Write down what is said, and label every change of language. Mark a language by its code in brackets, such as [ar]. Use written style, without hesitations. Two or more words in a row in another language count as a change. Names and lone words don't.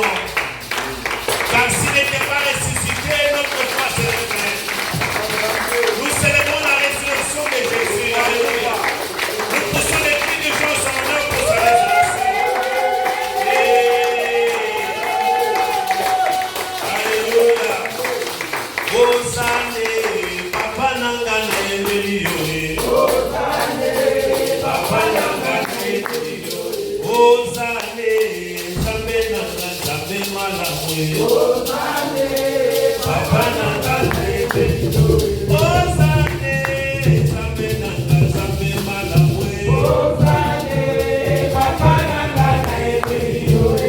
[fr] Car s'il n'était pas ressuscité, notre foi serait vraie. Nous célébrons la résurrection de Jésus. Alléluia. Nous poussons les cris de joie en honneur pour sa résurrection. Alléluia. [ewo] Hosanna, Papa Nangane Melioé. Hosanna, Papa Nangane Melioé. Hosanna, Zambe Nanga, Zambe Malamwe. Hosanna, Papa Nangane Melioé. Hosanna, Zambe Nanga, Zambe Malamwe. Hosanna, Papa Nangane Melioé.